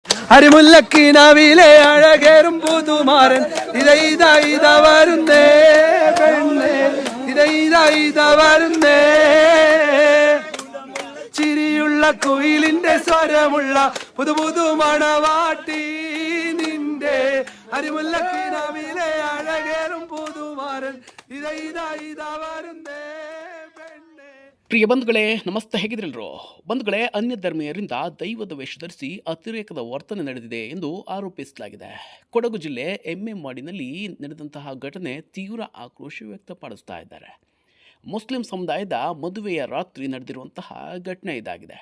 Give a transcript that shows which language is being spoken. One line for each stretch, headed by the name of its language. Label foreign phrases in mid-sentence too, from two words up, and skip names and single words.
Malayalam: അരിമുല്ലക്കിനാവിലെ അഴകേറും പുതുമാരൻ ഇതാ വരുന്നേ പെണ്ണേ ഇതാ വരുന്നേ ചിരിയുള്ള കുയിലിന്റെ സ്വരമുള്ള പുതു മണവാട്ടി നിന്റെ അരിമുല്ലക്കിനാവിലെ അഴകേറും പുതുമാരൻ ഇതാ വരുന്നേ.
Kannada: ಪ್ರಿಯ ಬಂಧುಗಳೇ, ನಮಸ್ತೆ. ಹೇಗಿದ್ರಲ್ರು ಬಂಧುಗಳೇ? ಅನ್ಯ ಧರ್ಮೀಯರಿಂದ ದೈವದ ವೇಷ ಧರಿಸಿ ಅತಿರೇಕದ ವರ್ತನೆ ನಡೆದಿದೆ ಎಂದು ಆರೋಪಿಸಲಾಗಿದೆ. ಕೊಡಗು ಜಿಲ್ಲೆ ಎಮ್ಮೆಮಾಡಿನಲ್ಲಿ ನಡೆದಂತಹ ಘಟನೆ ತೀವ್ರ ಆಕ್ರೋಶ ವ್ಯಕ್ತಪಡಿಸ್ತಾ ಇದ್ದಾರೆ. ಮುಸ್ಲಿಂ ಸಮುದಾಯದ ಮದುವೆಯ ರಾತ್ರಿ ನಡೆದಿರುವಂತಹ ಘಟನೆ ಇದಾಗಿದೆ.